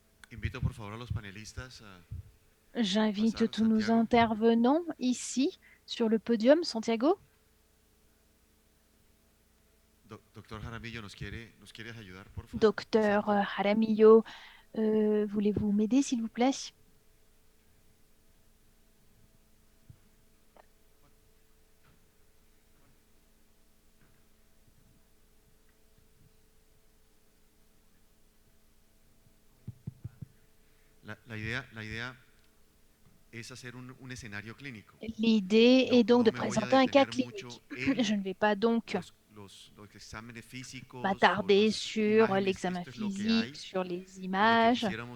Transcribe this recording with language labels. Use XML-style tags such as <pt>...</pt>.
<es>Invito por favor a los panelistas a</es> <fr>J'invite tous nos intervenants ici sur le podium. Santiago.</fr> <es>Doctor Jaramillo, ¿nos quieres ayudar, por favor?</es> <fr>Docteur Jaramillo, voulez-vous m'aider, s'il vous plaît?</fr> <es>La idea es hacer un escenario clínico.</es> <fr>L'idée est donc de présenter un cas clinique. Je ne vais pas donc</fr> <es>Los exámenes físicos,</es> <fr>m'attarder sur l'examen physique, sur les images.</fr>